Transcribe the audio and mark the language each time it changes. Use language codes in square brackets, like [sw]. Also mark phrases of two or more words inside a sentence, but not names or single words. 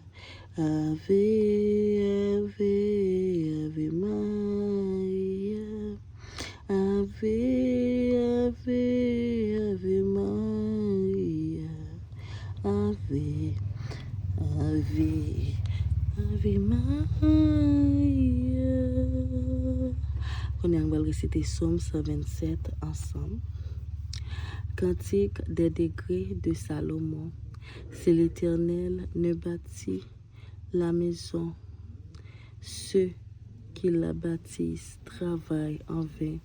[la] Ave, Ave, Ave Maria. Ave, Ave, Ave Maria. Ave, Ave, Ave Maria. [fr] On va réciter Psaume 127 ensemble. Cantique des degrés de Salomon. C'est l'Éternel ne bâtit la maison. Ceux qui la bâtissent travaillent en vain.